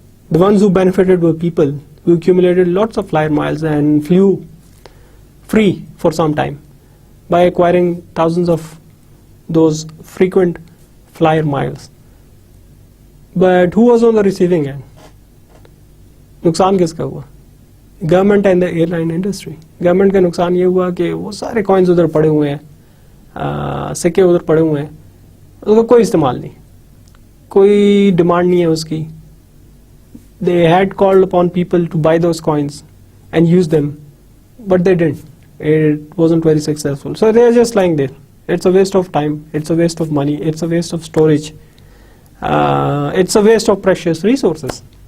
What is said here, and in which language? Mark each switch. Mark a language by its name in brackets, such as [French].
[English] The ones who benefited were people who accumulated lots of flyer miles and flew free for some time by acquiring thousands of those frequent flyer miles. But who was on the receiving end? [Hindi] नुकसान किसका हुआ? [English] Government and the airline industry. [Hindi] Government का नुकसान ये हुआ कि वो सारे coins उधर पड़े हुए हैं, सिक्के उधर पड़े हुए हैं, उसका कोई इस्तेमाल नहीं, कोई डिमांड नहीं है उसकी. [English] They had called upon people to buy those coins and use them, but they didn't. It wasn't very successful. So they are just lying there. It's a waste of time. It's a waste of money. It's a waste of storage. It's a waste of precious resources.